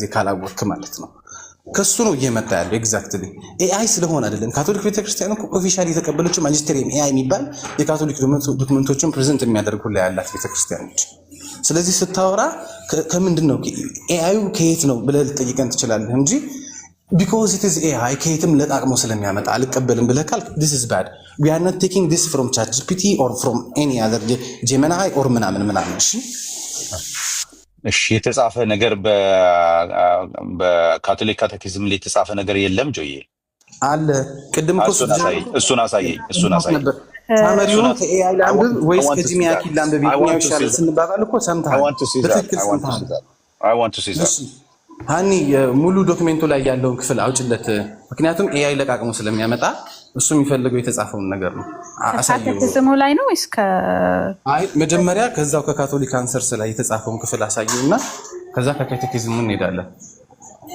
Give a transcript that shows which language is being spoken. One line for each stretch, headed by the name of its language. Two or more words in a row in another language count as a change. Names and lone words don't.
Amharic: ካላወቅክ ማለት ነው። ከሱ ነው እየመጣ ያለው ኤግዛክትሊ ኤአይ ስለሆነ አይደለም። ካቶሊክ ቤተክርስቲያን እኮ ኦፊሻል የተቀበለችው ማጂስተሪየም ኤአይ የሚባል የካቶሊክ ዶክመንቶችን ፕሬዘንት የሚያደርጉ ላይ ያላት ቤተክርስቲያኖች። ስለዚህ ስታወራ ከምንድን ነው ኤአዩ ከየት ነው ብለህ ልጠይቀን ትችላለህ እንጂ
English: because it is AI
Amharic: ከየትም ለጣቅሞ ስለሚያመጣ አልቀበልም ብለህ ካልክ
English: this is bad. We are not taking this from ChatGPT or from any other Gemini or ምናምን
Amharic: እሺ የተጻፈ ነገር በካቶሊክ ካቴኪዝም ላይ የተጻፈ ነገር የለም ጆዬ አለ። ቅድም እኮ እሱን አሳየኝ ሳመሪውን ከኤአይ ላንብብ ወይስ ከጂሚያኪ ላንብብ ይሻላል ስንባባል እኮ ሰምተሃል።
English: I want to see that.
Amharic: ሃኒ ሙሉ ዶክሜንቱ ላይ ያለውን ክፍል አውጭለት። ምክንያቱም ኤአይ ለቃቅሞ ስለሚያመጣ እሱ የሚፈልገው የተጻፈውን ነገር ነው። ካቴኪዝሙ ላይ ነው ወይስ መጀመሪያ ከዛው ከካቶሊክ አንሰርስ ላይ የተጻፈውን ክፍል አሳየውና ከዛ ከካቴኪዝሙ እንሄዳለን።